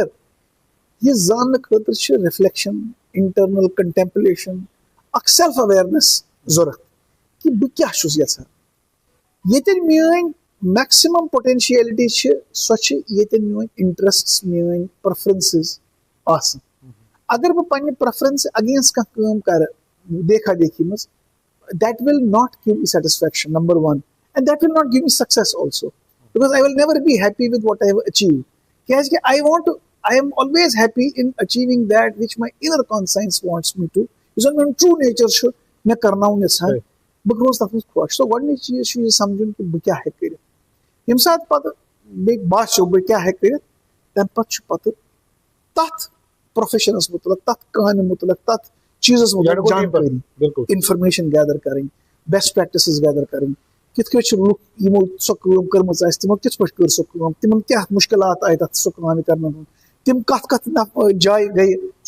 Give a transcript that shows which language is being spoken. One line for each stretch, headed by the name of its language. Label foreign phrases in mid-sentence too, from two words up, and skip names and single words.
Kashmiri: یہِ زاننہٕ خٲطرٕ چھِ
English: reflection internal contemplation
Kashmiri: اکھ
English: self awareness
Kashmiri: ضوٚرتھ کہِ بہٕ کیاہ چھُس یژھان ییٚتٮ۪ن میٲنۍ میکسِمم
English: پوٹینشیلٹی
Kashmiri: چھِ سۄ چھِ ییٚتٮ۪ن میٲنۍ اِنٹرسٹ میٲنۍ پریفرنسز آسان اگر بہٕ پننہِ پریفرنس اگینسٹ کانٛہہ کٲم کرٕ دیکھا دیکھی منٛز
English: that will not give me satisfaction number one and that will not give me success also because I will never be happy with what I have achieve
Kashmiri: کیازِ کہِ
English: I am always happy in achieving that which my inner conscience wants me to use
Kashmiri: زَن میون
English: true nature
Kashmiri: چھُ مےٚ کرناوُن یژھان بہٕ روزٕ تَتھ منٛز خۄش سو گۄڈٕنِچ چیٖز چھُ یہِ سَمجُن کہِ بہٕ کیاہ ہیٚکہٕ کٔرِتھ ییٚمہِ ساتہٕ پَتہٕ بیٚیہِ باسیٚو بہٕ کیاہ ہیٚکہٕ کٔرِتھ تَمہِ پَتہٕ چھُ پَتہٕ تَتھ پروفیشنس مُتعلق تَتھ کامہِ مُتعلق تَتھ چیٖزس مُتعلق جانکٲری اِنفارمیشن گیدر کَرٕنۍ
English: best practices
Kashmiri: گیدر کَرٕنۍ کِتھ کٔنۍ چھِ لُکھ یِمو سۄ کٲم کٔرمٕژ آسہِ تِمو کِتھ پٲٹھۍ کٔر سۄ کٲم تِمن کیاہ مُشکِلات آیہِ تَتھ سۄ کامہِ کرنہٕ منٛز تِم کَتھ جایہِ گٔیہِ سۄ